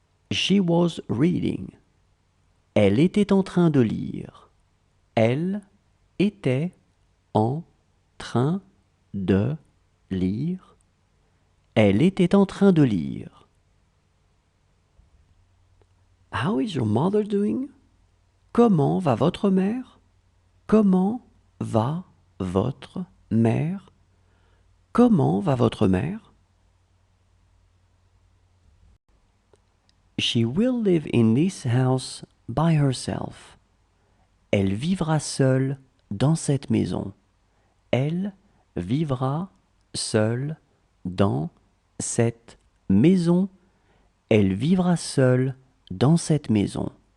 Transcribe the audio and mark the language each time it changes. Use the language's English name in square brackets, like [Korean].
[English] She was reading. [French] Elle était en train de lire. Elle était en train de lire. Elle était en train de lire. [English] How is your mother doing? [French] Comment va votre mère? Comment va votre mère? Comment va votre mère? [English] She will live in this house by herself. [French] Elle vivra seule dans cette maison. Elle vivra seule dans cette maison. Elle vivra seule dans cette maison.